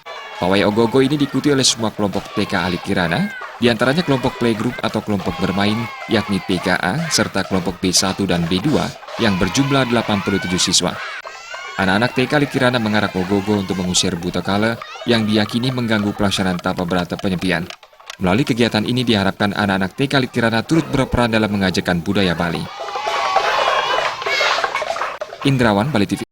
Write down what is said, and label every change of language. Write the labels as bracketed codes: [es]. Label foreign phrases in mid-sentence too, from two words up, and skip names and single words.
[id] Pawai ogoh-ogoh ini diikuti oleh semua kelompok TK Alit Kirana, diantaranya kelompok playgroup atau kelompok bermain, yakni TKA, serta kelompok B1 dan B2 yang berjumlah 87 siswa. Anak-anak TK Alit Kirana mengarak ogoh-ogoh untuk mengusir buta kala yang diyakini mengganggu pelaksanaan tapa berata penyepian. Melalui kegiatan ini diharapkan anak-anak TK Alit Kirana turut berperan dalam mengajarkan budaya Bali. Indrawan, Bali TV.